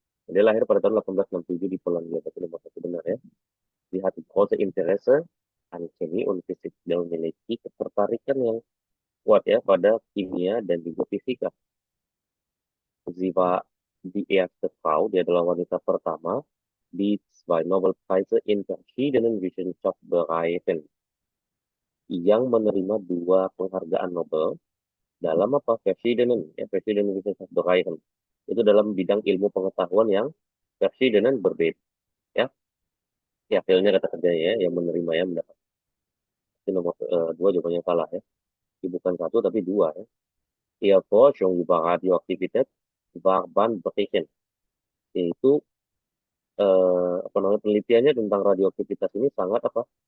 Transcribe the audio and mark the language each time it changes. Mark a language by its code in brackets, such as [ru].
[id] Dia lahir pada tahun 1867 di Polandia. Berarti nomor satu benar ya. [de] Sie hatte große Interesse an Chemie und Physik. [id] Dia memiliki ketertarikan yang kuat ya pada kimia dan juga fisika. [de] Sie war die erste Frau, [id] dia adalah wanita pertama, [de] die 2 Nobelpreise in verschiedenen Wissenschaftsbereichen. [id] Yang menerima 2 penghargaan Nobel dalam apa? [de] Verschiedenen Wissenschaftsbereichen. [id] Itu dalam bidang ilmu pengetahuan yang verschiedenen berbeda. Ya, ya hasilnya kata kerjanya ya, yang menerima ya mendapat. Itu nomor 2 jawabannya salah ya. Jadi bukan 1 tapi 2 ya. [de] Ihr Forschung über Radioaktivität war bahnbrechend. [id] Yaitu apa namanya penelitiannya tentang radioaktivitas ini sangat apa?